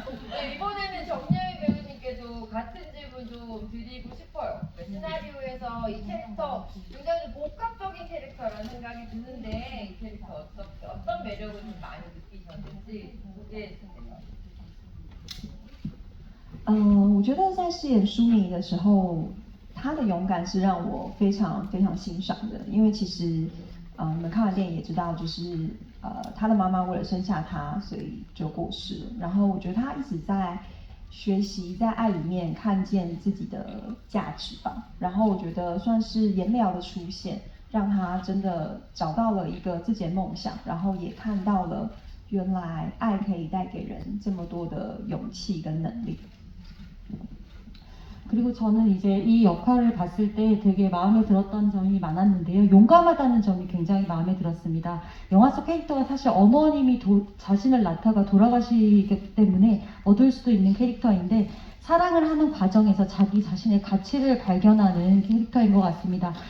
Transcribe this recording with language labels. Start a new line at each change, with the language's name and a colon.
Korean: 네, 이번에는 정여희 배우님께도 같은 질문 좀 드리고 싶어요. 네, 시나리오에서 이 캐릭터 굉장히 복합적인 캐릭터라는 생각이 드는데 이 캐릭터 어떤 매력을 좀 많이 느끼셨는지 소개해주세요.
Chinese: 我觉得在饰演舒敏的时候，她的勇敢是让我非常非常欣赏的。因为其实，你们看完电影也知道，就是她的妈妈为了生下她，所以就过世了。然后我觉得她一直在学习，在爱里面看见自己的价值吧。然后我觉得算是颜料的出现，让她真的找到了一个自己的梦想，然后也看到了原来爱可以带给人这么多的勇气跟能力。
Korean: 그리고 저는 이제 이 역할을 봤을 때 되게 마음에 들었던 점이 많았는데요. 용감하다는 점이 굉장히 마음에 들었습니다. 영화 속 캐릭터가 사실 어머님이 자신을 낳다가 돌아가시기 때문에 어두울 수도 있는 캐릭터인데, 사랑을 하는 과정에서 자기 자신의 가치를 발견하는 캐릭터인 것 같습니다.